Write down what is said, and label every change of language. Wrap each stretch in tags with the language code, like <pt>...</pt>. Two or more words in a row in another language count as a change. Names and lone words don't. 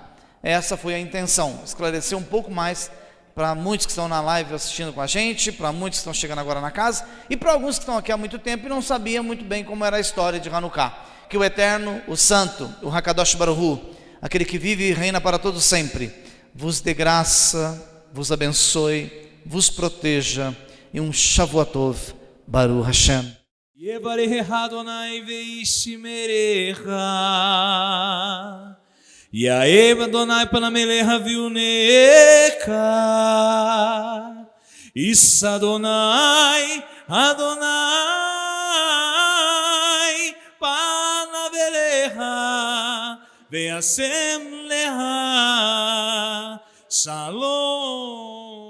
<pt>Essa foi a intenção, esclarecer um pouco mais para muitos que estão na live assistindo com a gente, para muitos que estão chegando agora na casa, e para alguns que estão aqui há muito tempo e não sabiam muito bem como era a história de Hanukkah. Que o Eterno, o Santo, o</pt> <he>הקדוש ברוך הוא,</he> <pt>aquele que vive e reina para todos sempre, vos dê graça, vos abençoe, vos proteja, e um Shavuotov,</pt> <he>ברוך השם. יברכך יהוה וישמרך, יאר יהוה פניו אליך ויחנך, ישא יהוה, יהוה פניו אליך, וישם לך, שלום.</he>